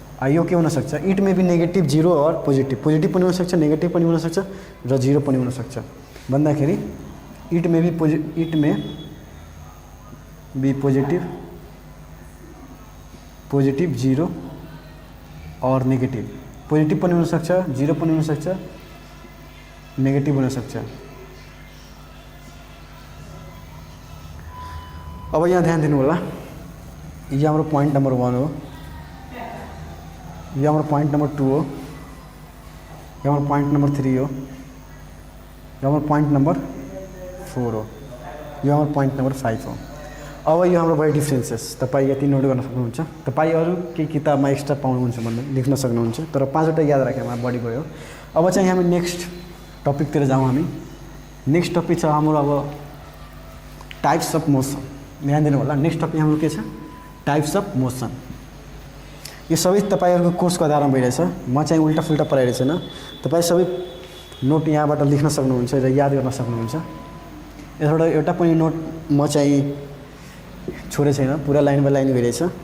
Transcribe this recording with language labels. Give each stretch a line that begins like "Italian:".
Nepali: यो के हुन सक्छ,
English: it may be negative 0 or positive
Nepali: पनि हुन सक्छ, नेगेटिभ पनि हुन सक्छ र 0 पनि हुन सक्छ। भन्दाखेरि
English: It may be positive 0 or negative.
Nepali: पोजिटिभ पनि हुन सक्छ, 0 पनि हुन सक्छ, नेगेटिभ हुन सक्छ। अब यहाँ ध्यान दिनु होला। यो हाम्रो पोइन्ट नम्बर 1 हो, यो हाम्रो पोइन्ट नम्बर 2 हो, यो हाम्रो पोइन्ट नम्बर 3 हो, यो हाम्रो पोइन्ट नम्बर 4 हो, यो हाम्रो पोइन्ट नम्बर 5 हो। अब यो हाम्रो भयो डिफ्रेन्सेस। तपाईँ यति नोट गर्न सक्नुहुन्छ। तपाईँ अरू केही किताबमा एक्स्ट्रा पाउनुहुन्छ भन्ने लेख्न सक्नुहुन्छ, तर 5वटा याद राखेमा बढी भयो। अब चाहिँ हामी नेक्स्ट टपिकतिर जाउँ। हामी नेक्स्ट टपिक छ हाम्रो अब टाइप्स अफ मोसन। ध्यान दिनु होला। नेक्स्ट टपिक हाम्रो के छ, टाइप्स अफ मोसन। यो सबै तपाईँहरूको कोर्सको आधारमा भइरहेछ। म चाहिँ उल्टा फुल्टा पढाइरहेको छैन। तपाईँ सबै नोट यहाँबाट लेख्न सक्नुहुन्छ र याद गर्न सक्नुहुन्छ। यसबाट एउटा पनि नोट म चाहिँ छोडेको छैन, पुरा लाइन बाई लाइन गइरहेछ।